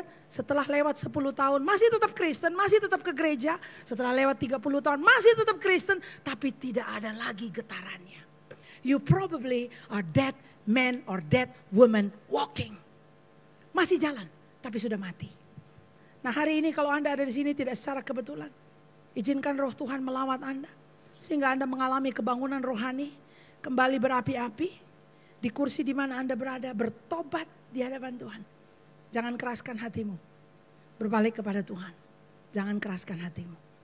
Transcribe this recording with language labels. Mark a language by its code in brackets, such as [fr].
[id] Setelah lewat 10 tahun masih tetap Kristen, masih tetap ke gereja. Setelah lewat 30 tahun masih tetap Kristen, tapi tidak ada lagi getarannya. [en] You probably are dead man or dead woman walking. [id] Masih jalan, tapi sudah mati. Nah hari ini kalau Anda ada di sini tidak secara kebetulan. Izinkan roh Tuhan melawat Anda. Sehingga Anda mengalami kebangunan rohani. Kembali berapi-api di kursi di mana Anda berada, bertobat di hadapan Tuhan. Jangan keraskan hatimu. Berbalik kepada Tuhan. Jangan keraskan hatimu.